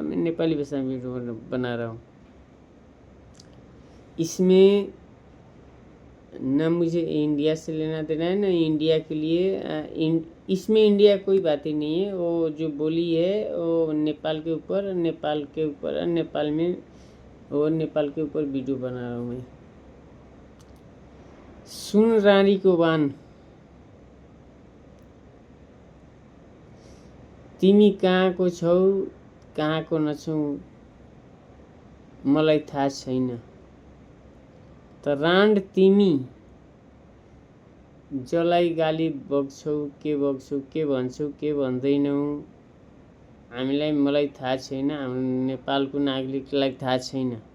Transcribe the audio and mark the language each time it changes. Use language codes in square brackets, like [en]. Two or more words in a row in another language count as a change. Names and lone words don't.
[hi] मैं नेपाली भाषा में वीडियो बना रहा हूँ। इसमें न मुझे इंडिया से लेना देना है, न इंडिया के लिए। इसमें इंडिया कोई बात ही नहीं है। वो जो बोली है वो नेपाल के ऊपर, नेपाल में वो नेपाल के ऊपर वीडियो बना रहा हूँ मैं। [ne] सुन रानी को बान, तिमी कहाँको छौ कहाँको नछौ मलाई थाहा छैन। त रांड तिमी जसलाई गाली बग्छौ, के भन्छौ, के भन्दैनौ, मलाई थाहा छैन, हाम्रो नेपालको नागरिकलाई थाहा छैन।